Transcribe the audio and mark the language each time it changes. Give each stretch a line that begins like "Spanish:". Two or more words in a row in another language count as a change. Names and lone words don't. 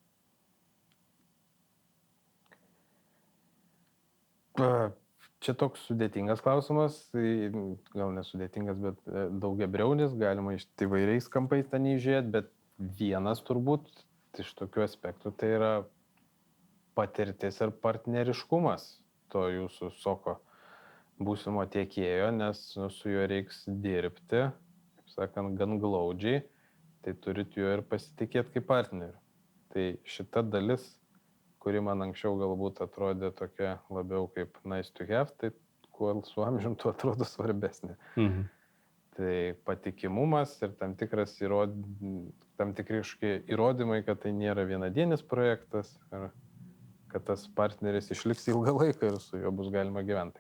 Lithuanian: Čia toks sudėtingas klausimas, gal nesudėtingas, bet daugiabriaunis, galima iš įvairiais kampais ten įžiūrėti, bet vienas turbūt iš tokių aspektų tai yra patirtis ir partneriškumas to jūsų SOCO būsimo tiekėjo, nes su juo reiks dirbti, kaip sakant, gan glaudžiai, tai turit juo ir pasitikėti kaip partneriu. Tai šita dalis, kuri man anksčiau galbūt atrodė tokia labiau kaip
English: nice to have,
Lithuanian: tai kuo su amžium tuo atrodo svarbesnė. Tai patikimumas ir tam tikri įrodymai, kad tai nėra vienadienis projektas ir kad tas partneris išliks ilgą laiką ir su juo bus galima gyventi.